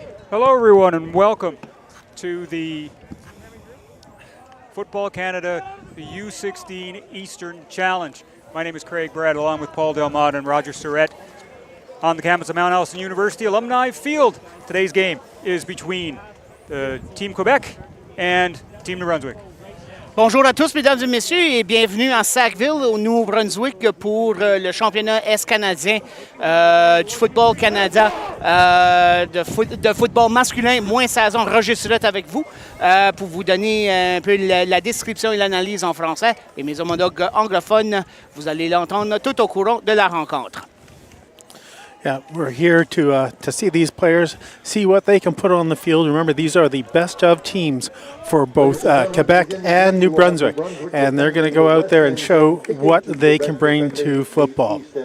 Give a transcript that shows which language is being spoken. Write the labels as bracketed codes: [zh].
[en] Hello everyone and welcome to the Football Canada the U16 Eastern Challenge. My name is Craig Brad along with Paul Delmont and Roger Surrett on the campus of Mount Allison University Alumni Field. Today's game is between Team Quebec and Team New Brunswick. [fr] Bonjour à tous, mesdames et messieurs, et bienvenue à Sackville, au Nouveau-Brunswick, pour le championnat Est-canadien du football Canada, de football masculin, moins saison. Roger Surrett avec vous, pour vous donner un peu la description et l'analyse en français. Et mes homologues anglophones, vous allez l'entendre tout au courant de la rencontre. [en] Yeah, we're here to see these players, see what they can put on the field. Remember, these are the best of teams for both Quebec and New Brunswick, and they're going to go out there and show what they can bring to football.